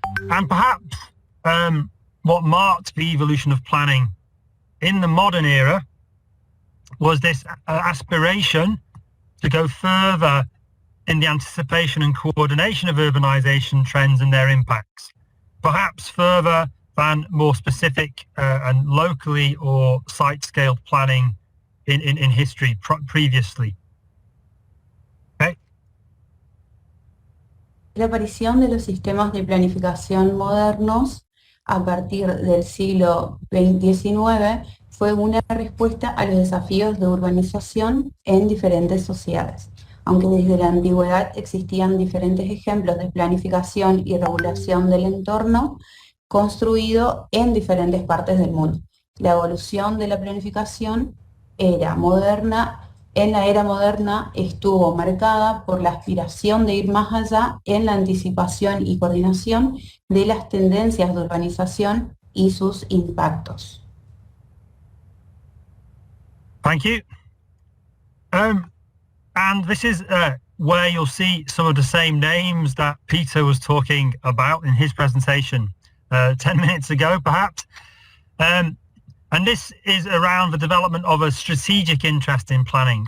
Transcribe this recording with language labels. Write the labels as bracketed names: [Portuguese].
[English] And perhaps what marked the evolution of planning in the modern era was this aspiration to go further in the anticipation and coordination of urbanization trends and their impacts, perhaps further than more specific and locally or site-scaled planning in history previously. Okay. [Spanish] La aparición de los sistemas de planificación modernos a partir del siglo XIX fue una respuesta a los desafíos de urbanización en diferentes sociedades. Aunque desde la antigüedad existían diferentes ejemplos de planificación y regulación del entorno construido en diferentes partes del mundo. La evolución de la planificación en la era moderna estuvo marcada por la aspiración de ir más allá en la anticipación y coordinación de las tendencias de urbanización y sus impactos. [English] Thank you. And this is where you'll see some of the same names that Peter was talking about in his presentation 10 minutes ago, perhaps. And this is around the development of a strategic interest in planning.